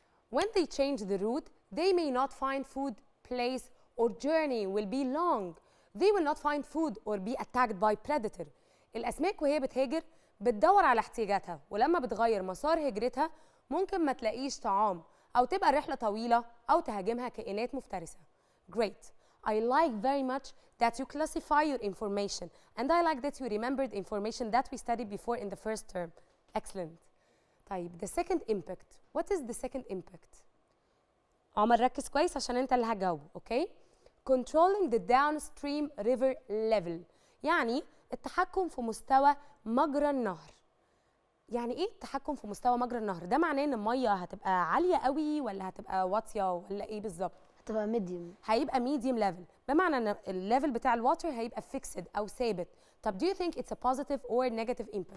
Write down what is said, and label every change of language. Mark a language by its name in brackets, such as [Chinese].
[English] When they change the route, they may not find food, place, or journey will be long. They will not find food or be attacked by predator. [Arabic] الأسماك وهي بتهاجر بتدور على احتياجاتها، ولما بتغير مسار هجرتها ممكن ما تلاقيش طعام، أو تبقى الرحلة طويلة، أو تهاجمها كائنات مفترسة. [English] Great. I like very much that you classify your information, and I like that you remembered information that we studied before in the first term. Excellent. طيب, the second impact. What is the second impact? [Arabic] عمر ركز كويس عشان انت اللي هتجاوب، okay? [English] Controlling the downstream river level. [Arabic] يعني التحكم في مستوى مجرى النهر. يعني ايه التحكم في مستوى مجرى النهر؟ ده معناه ان الميه هتبقى عاليه قوي ولا هتبقى واطيه ولا ايه بالظبط؟ هتبقى ميديوم. هيبقى [English] medium level، [Arabic] بمعنى ان الليفل بتاع الواتر هيبقى [English] fixed [Arabic] او ثابت. [English] طب do you think it's a positive or negative impact?